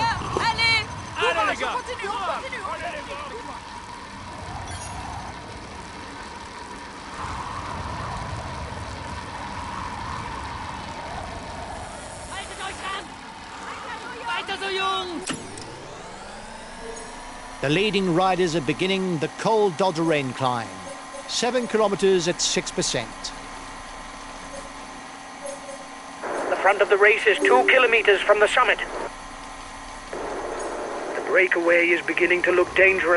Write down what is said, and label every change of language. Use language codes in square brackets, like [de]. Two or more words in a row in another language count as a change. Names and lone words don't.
[fr] Allez, les gars. Continue. Allez, les gars. [de] Haltet euch ran! Weiter so, Jungs! [en] The leading riders are beginning the Col d'Alderain climb. 7 kilometers at 6%. The front of the race is 2 kilometers from the summit. The breakaway is beginning to look dangerous.